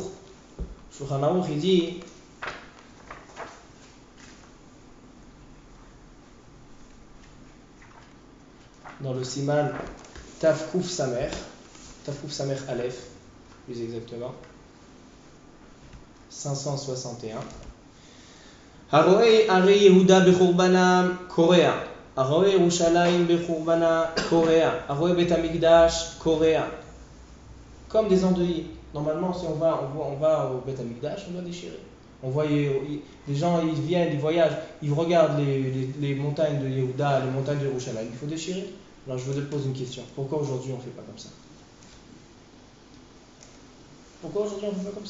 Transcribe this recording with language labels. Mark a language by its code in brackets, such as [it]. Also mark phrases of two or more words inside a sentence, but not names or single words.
[fr] Shulchan Aruch, il dit dans le [he] סימן ת' ק' ס' א, [fr] plus exactement, 561. [he] הרואה ערי יהודה בחורבנם קורע. הרואה ירושלים בחורבנם קורע. הרואה בית המקדש קורע. [fr] Comme des endeuillés. Normalement, si on va au Bet Amikdash, on doit déchirer. On voit les gens, ils viennent, ils voyagent, ils regardent les montagnes de Yehuda, les montagnes de Yerushalayim. Il faut déchirer. Alors je vous pose une question. Pourquoi aujourd'hui on ne fait pas comme ça? Pourquoi aujourd'hui on ne fait pas comme ça?